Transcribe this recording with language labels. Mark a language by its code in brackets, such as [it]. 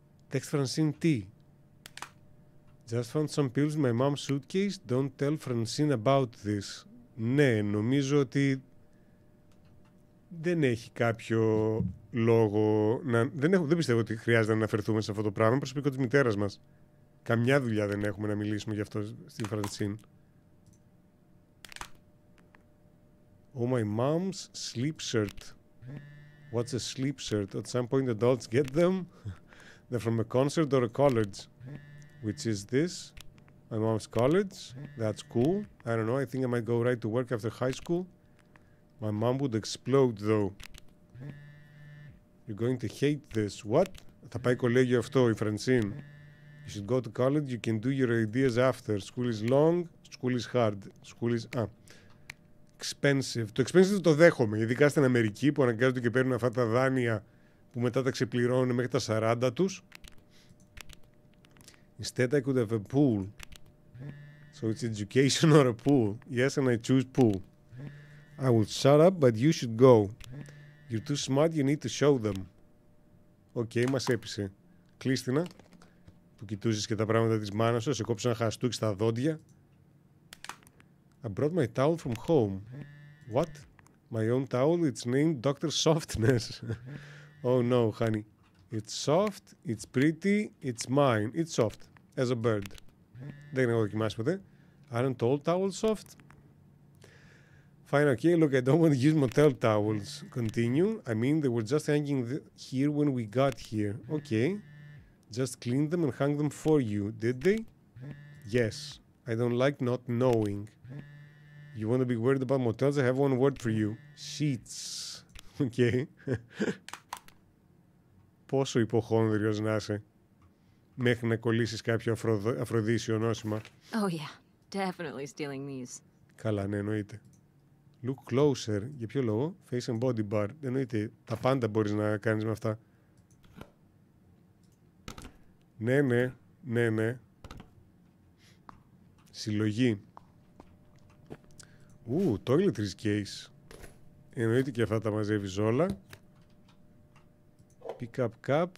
[en] Text Francine τι. Just found some pills in my mom's suitcase. Don't tell Francine about this. [el] Ναι, νομίζω ότι δεν έχει κάποιο λόγο να... Δεν πιστεύω ότι χρειάζεται να αναφερθούμε σε αυτό το πράγμα. Προσωπικό της μητέρας μας. Καμιά δουλειά δεν έχουμε να μιλήσουμε γι' αυτό στην Francine. [en] Oh, my mom's sleep shirt. What's a sleep shirt? At some point adults get them. They're from a concert or a college. Which is this? My mom's college. That's cool. I don't know. I think I might go right to work after high school. My mom would explode though. You're going to hate this. What? [el] Θα πάει κολέγιο αυτό η Francine. [en] You should go to college. You can do your ideas after. School is long. School is hard. School is... expensive. [el] Το expensive το δέχομαι. Ειδικά στην Αμερική που αναγκάζονται και παίρνουν αυτά τα δάνεια που μετά τα ξεπληρώνουν μέχρι τα 40 τους. [en] Instead I could have a pool. So it's education or a pool. Yes, and I choose pool. I will shut up, but you should go. You're too smart, you need to show them. [el] Οκ, μας έπεισε. Κλείστηνα, που κοιτούσες και τα πράγματα της μάνας σου, σε κόψω ένα χαστούκι στα δόντια. [en] I brought my towel from home. What? My own towel, it's named Dr. Softness. Oh no, honey. It's soft, it's pretty, it's mine. It's soft, as a bird. [el] Δεν έχω δοκιμάσει ποτέ. [en] Aren't all towels soft? Fine, okay, look, I don't want to use motel towels. Continue. I mean, they were just hanging here when we got here. Okay. Just cleaned them and hung them for you, did they? Yes. I don't like not knowing. You want to be worried about motels? I have one word for you. Sheets. Okay. [el] Πόσο υποχόνδριος να είσαι μέχρι να κολλήσεις κάποιο αφροδίσιο νόσημα. [en] Oh yeah, definitely stealing these. [el] Καλά, ναι, εννοείται. [en] Look closer. [el] Για ποιο λόγο? [en] Face and body bar. [el] Εννοείται. Τα πάντα μπορείς να κάνεις με αυτά. Ναι, ναι, ναι, ναι. Συλλογή. [en] Toiletries case. [el] Εννοείται και αυτά τα μαζεύεις όλα. [en] Pick up cup.